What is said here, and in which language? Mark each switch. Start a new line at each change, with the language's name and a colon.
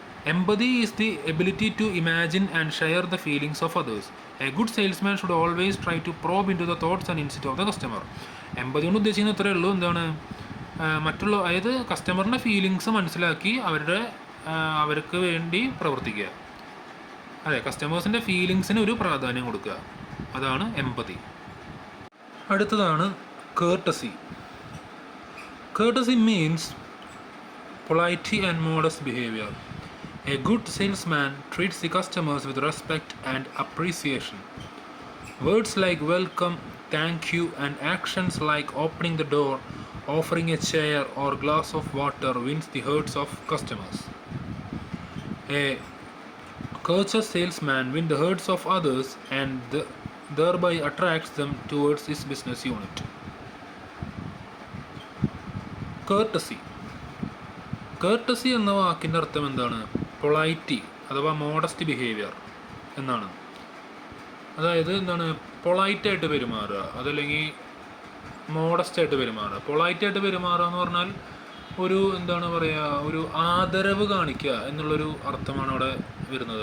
English: Empathy is the ability to imagine and share the feelings of others. A good salesman should always try to probe into the thoughts and insights of the customer.
Malayalam: എമ്പതി കൊണ്ട് ഉദ്ദേശിക്കുന്നത് ഇത്രയേ ഉള്ളൂ. എന്താണ്? അതായത് കസ്റ്റമറിൻ്റെ feelings മനസ്സിലാക്കി അവർക്ക് വേണ്ടി പ്രവർത്തിക്കുക. അതെ, കസ്റ്റമേഴ്സിൻ്റെ ഫീലിങ്സിന് ഒരു പ്രാധാന്യം കൊടുക്കുക. അതാണ് എമ്പതി. അടുത്തതാണ് courtesy.
English: Courtesy means polity and modest behavior. A good salesman treats the customers with respect and appreciation. Words like welcome, thank you, and actions like opening the door, offering a chair or glass of water wins the hearts of customers. A courteous salesman win the hearts of others and thereby attracts them towards his business unit. Courtesy.
Malayalam: Courtesy എന്ന വാക്കിൻ്റെ അർത്ഥം എന്താണ്? പൊളൈറ്റി അഥവാ modest behaviour എന്നാണ്. അതായത് എന്താണ്? പൊളൈറ്റായിട്ട് പെരുമാറുക, അതല്ലെങ്കിൽ മോഡസ്റ്റായിട്ട് പെരുമാറുക. പൊളൈറ്റായിട്ട് പെരുമാറുക എന്ന് പറഞ്ഞാൽ ഒരു എന്താണ് പറയുക, ഒരു ആദരവ് കാണിക്കുക എന്നുള്ളൊരു അർത്ഥമാണ് അവിടെ വരുന്നത്.